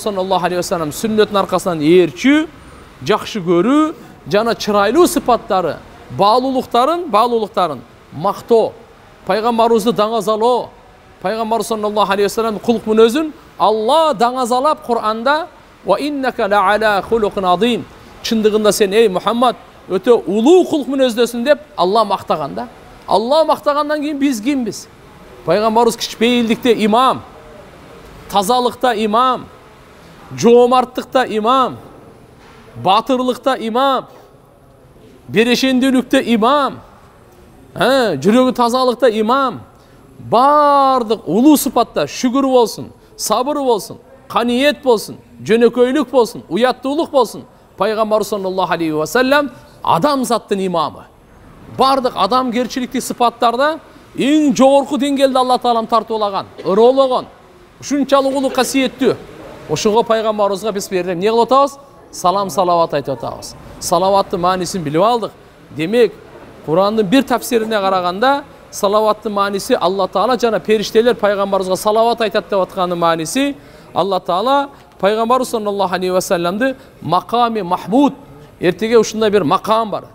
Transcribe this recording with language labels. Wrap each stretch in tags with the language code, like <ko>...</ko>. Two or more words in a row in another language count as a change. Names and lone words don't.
<ar>صلى الله عليه وسلم</ar> <ky>сүннөтүнүн аркасынан ээрчүү, жакшы көрүү жана чырайлуу сыпаттары, баалуулуктарын мактоо, пайгамбарыбызды даңазалоо, пайгамбар</ky> <ar>صلى الله عليه وسلم</ar> <ky>кулк мүнөзүн Алла даңазалап Кур'анда</ky> <ar>وإنك لعلى خلق عظيم,</ar> <ky>чындыгында сен эй Мухаммад өтө улуу кулк мүнөздөсүн деп Алла мактаган да. Алла мактагандан кийин биз кимбиз? Пайгамбарыбыз кичпейилдикте имам, тазалыкта имам, жоомарттыкта имам, батырлыкта имам, берешендүүлүктө имам, жүрөгү тазалыкта имам, бардык улуу сыпатта шүгүр болсун, сабыр болсун, каниет болсун, жөнөкөйлүк болсун, уяттуулук болсун. Пайгамбар</ky> <ar>صلى الله عليه وسلم</ar> <ky>адам заттын имамы. Бардык адамгерчиликтик сыпаттарда эң жогорку деңгээлде Алла таалам тартуулаган, ырологон, ушунчалык улуу касиеттүү. Ошого пайгамбарыбызга биз берде эмне кылып атабыз? Салам салават айтып атабыз. Салаваттын маанисин билип алдык. Демек, Кур'андын бир тафсирине караганда салаваттын мааниси Алла таала жана периштелер пайгамбарыбызга салават айтат деп аткандын мааниси Алла таала пайгамбар</ky> <ar>صلى الله عليه وسلم مقام محمود,</ar> <ky>эртеге ушундай бир макам бар.</ky>